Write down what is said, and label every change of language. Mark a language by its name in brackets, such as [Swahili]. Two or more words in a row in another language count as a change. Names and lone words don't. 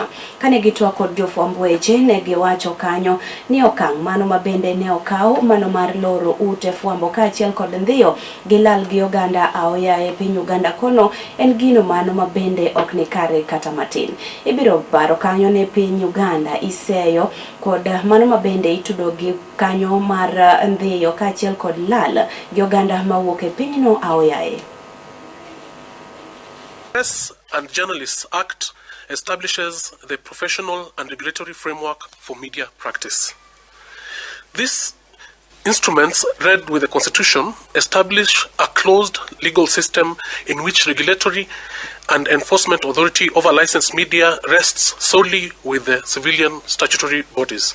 [Luo (Kenya and Tanzania)] Kane gitwa kod jofwamb weche ne giwacho kanyo ni okang' mano mabende ne okaw mano mar loro ute fwambo kaachiel kod ndhiyo gilal gi oganda aoya e piny Uganda kono en gino mano mabende ok ni kare kata matin. Ibiro paro kanyo ne piny Uganda iseyo kod mano mabende itudo gi kanyo mar ndhiyo kaachiel kod lal gi oganda mawuok e pinyno aoyae. [English] Press and Journalists Act establishes the professional and regulatory framework for media practice. These instruments, read with the Constitution, establish a closed legal system in which regulatory and enforcement authority over licensed media rests solely with the civilian statutory bodies.